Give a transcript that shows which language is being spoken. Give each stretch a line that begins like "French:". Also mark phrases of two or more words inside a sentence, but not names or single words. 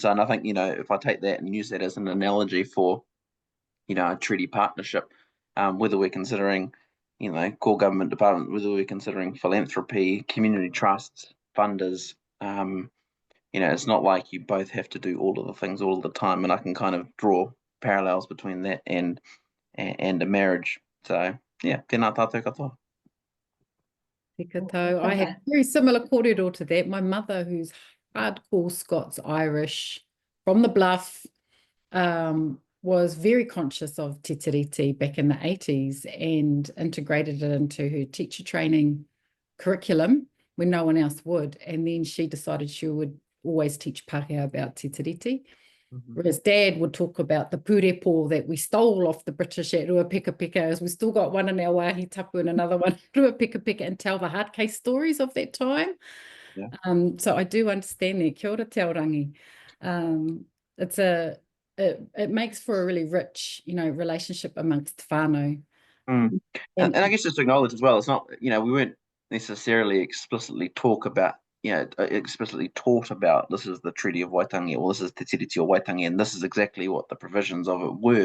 English: So, and I think if I take that and use that as an analogy for a treaty partnership, whether we're considering core government department, whether we're considering philanthropy, community trusts, funders, it's not like you both have to do all of the things all the time, and I can kind of draw parallels between that and a marriage. So yeah,
Māori: tēnā tātou katoa. Te katau.
English: I had very similar kōrero to that. My mother, who's hardcore Scots-Irish from the Bluff, was very conscious of Te Tiriti back in the 80s and integrated it into her teacher training curriculum when no one else would. And then she decided she would always teach Pākehā about Te Tiriti. Whereas Dad would talk about the purepo that we stole off the British at Ruapekapeka, as we still got one in our
Māori: wāhi tapu
English: and another one at Ruapekapeka, and tell the hard case stories of that time. So I do understand that.
Māori: Kia ora, Te Aorangi.
English: it makes for a really rich, relationship amongst whānau. And I guess just to acknowledge as well, it's not, we weren't necessarily explicitly taught about this is the Treaty of Waitangi, or this is Te Tiriti or Waitangi, and this is exactly what the provisions of it were.